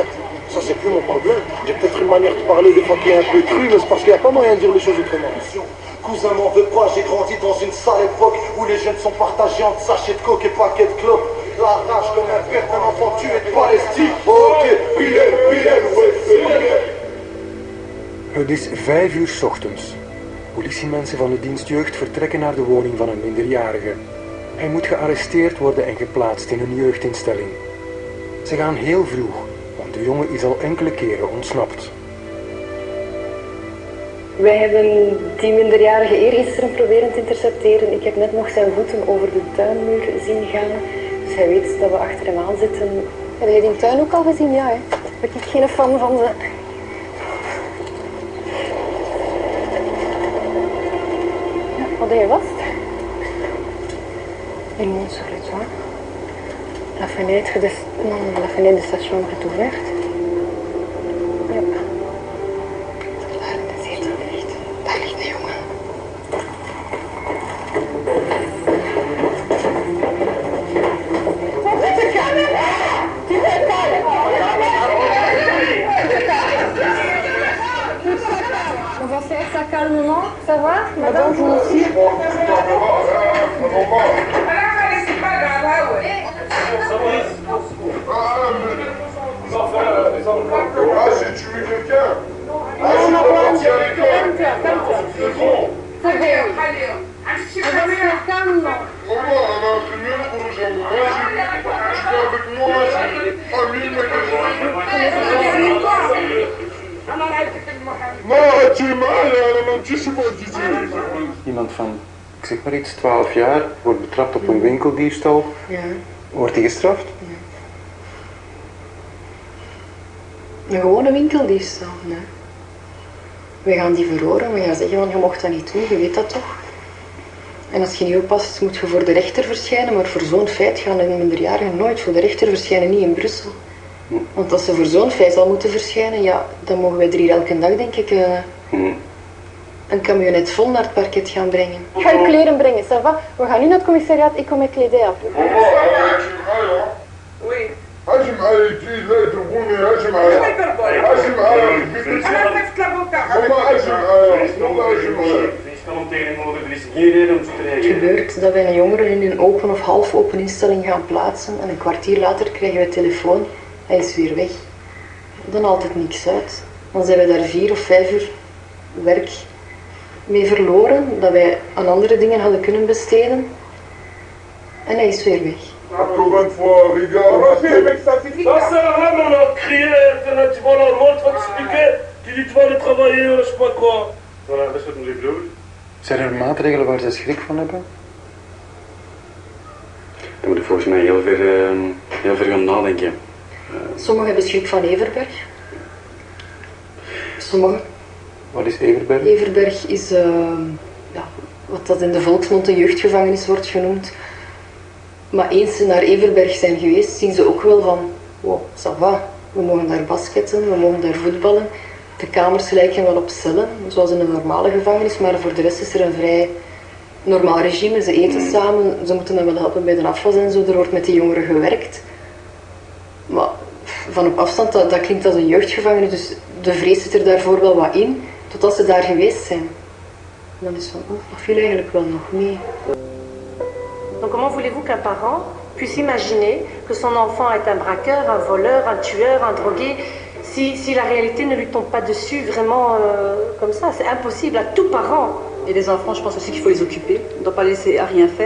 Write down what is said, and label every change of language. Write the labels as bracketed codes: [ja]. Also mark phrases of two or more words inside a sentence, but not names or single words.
[fr] Ça c'est plus mon problème. J'ai peut-être une manière de parler des fois qui est un peu crue, mais c'est parce qu'il n'y a pas moyen de dire les choses autrement. Cousin m'en veux pas, j'ai grandi dans une sale époque où les jeunes sont partagés entre sachets de coke et paquets de clopes. La rage comme un père d'un enfant tué de Palestine. Ok, Bilal, ouais, c'est Bilal. [nl] Het is 5 uur 's ochtends. Politiemensen van de dienst jeugd vertrekken naar de woning van een minderjarige. Hij moet gearresteerd worden en geplaatst in een jeugdinstelling. Ze gaan heel vroeg, want de jongen is al enkele keren ontsnapt. Wij hebben die minderjarige eergisteren proberen te intercepteren. Ik heb net nog zijn voeten over de tuinmuur zien gaan. Dus hij weet dat we achter hem aan zitten. Heb je die tuin ook al gezien? Ja, hè? Ben ik geen fan van ze. Wat deed je vast? [fr] Il monte sur le toit. La fenêtre de sa chambre est ouverte. [nl] Ja. Daar, de zetel ligt. Daar ligt de jongen. [fr] On va faire ça calmement, ça va, madame, vous aussi? Ah, j'ai tué quelqu'un. Ah, je suis pas parti à l'école. C'est bon. C'est bon. On va se faire calmement. Maman, on a imprimé le rouge à moi. Tu viens avec moi, c'est ami, mais [ar] ما تجي معايا انا ما نمشيش مع جيجي. [nl] Iemand van, ik zeg maar iets, 12 jaar, wordt betrapt op een winkeldiefstal. Ja. Wordt hij gestraft? Een gewone winkeldiefstal, nee. We gaan die verhoren, we gaan zeggen van je mocht dat niet doen, je weet dat toch? En als je niet oppast, moet je voor de rechter verschijnen, maar voor zo'n feit gaan een minderjarige nooit voor de rechter verschijnen, niet in Brussel. Want als ze voor zo'n feit al moeten verschijnen, ja, dan mogen wij er hier elke dag, denk ik, een camionet vol naar het parket gaan brengen. Ik ga je kleren brengen, [fr] ça va? [nl] We gaan nu naar het commissariat, ik kom met kledij af. [ar] ماما انا هاجي معايا. وي هاجي معايا يجي لا يضربوني هاجي معايا. هاجي معايا. انا نفس لابوكا ماما هاجي معايا. ماما هاجي معايا. [nl] Het gebeurt dat wij een jongere in een open of half open instelling gaan plaatsen en een kwartier later krijgen we telefoon, hij is weer weg. Dan haalt het niks uit. Dan zijn we daar 4 of 5 uur werk mee verloren, dat wij aan andere dingen hadden kunnen besteden. En hij is weer weg. [fr] Encore une fois, regarde. Ça sert à rien maintenant de crier, tu vas là, l'autre va t'expliquer, tu dis tu vas aller travailler, je sais pas quoi. Voilà, [nl] dat is wat ik bedoel. Zijn er maatregelen waar ze schrik van hebben? Daar moet ik volgens mij heel ver gaan nadenken. Sommigen hebben schrik van Everberg. Sommigen. Wat is Everberg? Everberg is ja, wat dat in de volksmond een jeugdgevangenis wordt genoemd. Maar eens ze naar Everberg zijn geweest, zien ze ook wel van, [fr] wow, ça va, [nl] we mogen daar basketten, we mogen daar voetballen. De kamers lijken wel op cellen, zoals in een normale gevangenis, maar voor de rest is er een vrij normaal regime. Ze eten samen, ze moeten dan wel helpen bij de afwas en zo, er wordt met die jongeren gewerkt. Maar van op afstand, dat klinkt als een jeugdgevangenis, dus de vrees zit er daarvoor wel wat in, totdat ze daar geweest zijn. En dan is van, oh, dat viel eigenlijk wel nog mee. [fr] Donc comment voulez-vous qu'un parent puisse imaginer que son enfant est un braqueur, un voleur, un tueur, un drogué, si la réalité ne lui tombe pas dessus vraiment comme ça? C'est impossible à tout parent. Et les enfants, je pense aussi qu'il faut les occuper. On ne doit pas les laisser à rien faire.